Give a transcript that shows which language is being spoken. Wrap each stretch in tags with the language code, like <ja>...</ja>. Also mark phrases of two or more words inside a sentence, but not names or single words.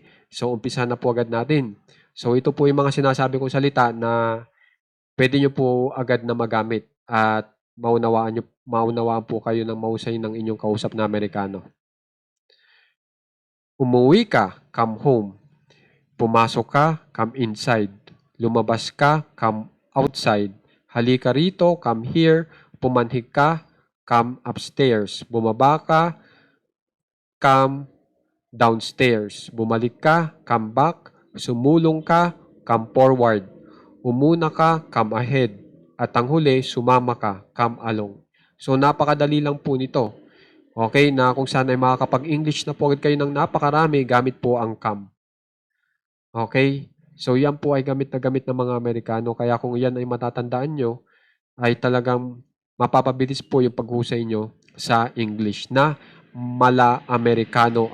<tl>So, umpisa na po agad natin. So, ito po yung mga sinasabi kong salita na pwede nyo po agad na magamit at maunawaan po kayo ng mahusay ng inyong kausap na Amerikano. Umuwi ka,</tl> <en>come home.</en> <tl>Pumasok ka,</tl> <en>come inside.</en> <tl>Lumabas ka,</tl> <en>come outside.</en> <tl>Halika rito,</tl> <en>come here.</en> <tl>Pumanhig ka,</tl> <en>come upstairs.</en> <tl>Bumaba ka,</tl> <en>come downstairs.</en> <tl>Bumalik ka,</tl> <en>come back.</en> <tl>Sumulong ka,</tl> <en>come forward.</en> <tl>Umuna ka,</tl> <en>come ahead.</en> <tl>At ang huli, sumama ka,</tl> <en>come along.</en> <tl>So napakadali lang po nito. Okay, na kung saan ay makakapag-English na po kayo ng napakarami gamit po ang come. Okay? So yan po ay gamit na gamit ng mga Amerikano. Kaya kung yan ay matatandaan nyo, ay talagang mapapabilis po yung paghusay nyo sa English na mala-Amerikano ang dating.</tl>